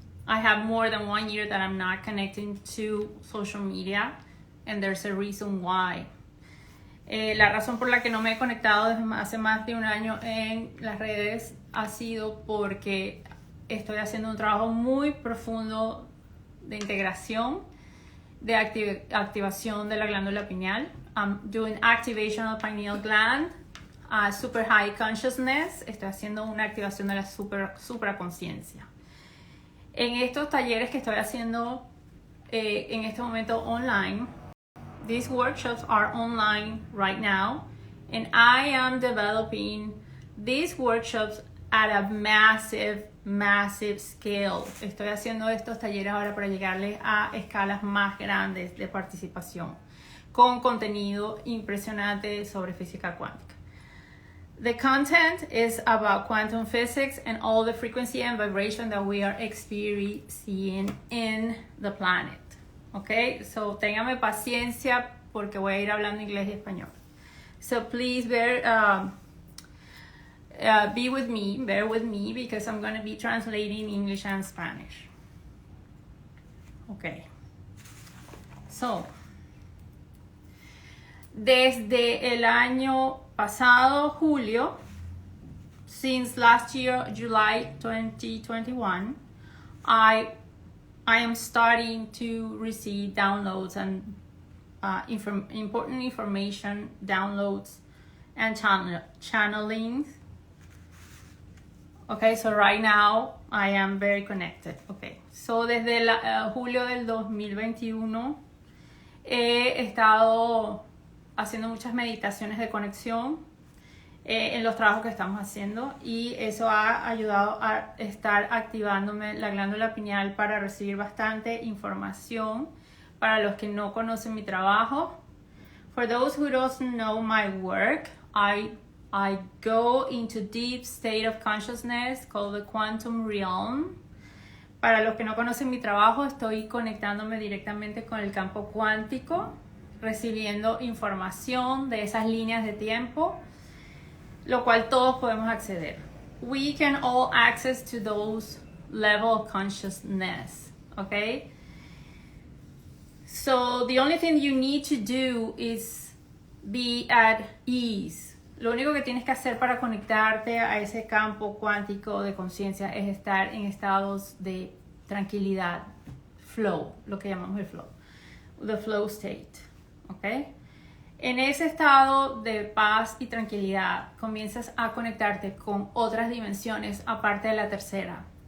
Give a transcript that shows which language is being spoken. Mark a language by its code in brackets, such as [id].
[en] I have more than 1 year that I'm not connecting to social media, and there's a reason why. [es] La razón por la que no me he conectado desde hace más de un año en las redes ha sido porque estoy haciendo un trabajo muy profundo de integración, de activación de la glándula pineal. [en] I'm doing activation of the pineal gland, super high consciousness. [es] Estoy haciendo una activación de la supraconciencia. En estos talleres que estoy haciendo en este momento online, [en] these workshops are online right now, and I am developing these workshops at a massive scale. [es] Estoy haciendo estos talleres ahora para llegarles a escalas más grandes de participación, con contenido impresionante sobre física cuántica. [en] The content is about quantum physics and all the frequency and vibration that we are experiencing in the planet. [es] Okay, so téngame paciencia porque voy a ir hablando inglés y español. [en] So please bear with me because I'm going to be translating English and Spanish. Okay. So, [es] desde el año pasado, julio, [en] since last year, July 2021, I am starting to receive downloads and important information, downloads and channeling. Okay, so right now I am very connected. [es] Okay, so desde julio del 2021 he estado haciendo muchas meditaciones de conexión en los trabajos que estamos haciendo, y eso ha ayudado a estar activándome la glándula pineal para recibir bastante información. Para los que no conocen mi trabajo, [en] for those who don't know my work, I go into deep state of consciousness called the quantum realm. [es] Para los que no conocen mi trabajo, estoy conectándome directamente con el campo cuántico, recibiendo información de esas líneas de tiempo, lo cual todos podemos acceder. [en] We can all access to those level of consciousness, okay? So the only thing you need to do is be at ease. [es] Lo único que tienes que hacer para conectarte a ese campo cuántico de conciencia es estar en estados de tranquilidad, flow, lo que llamamos el flow, [en] the flow state, [es] ¿ok? En ese estado de paz y tranquilidad comienzas a conectarte con otras dimensiones aparte de la tercera.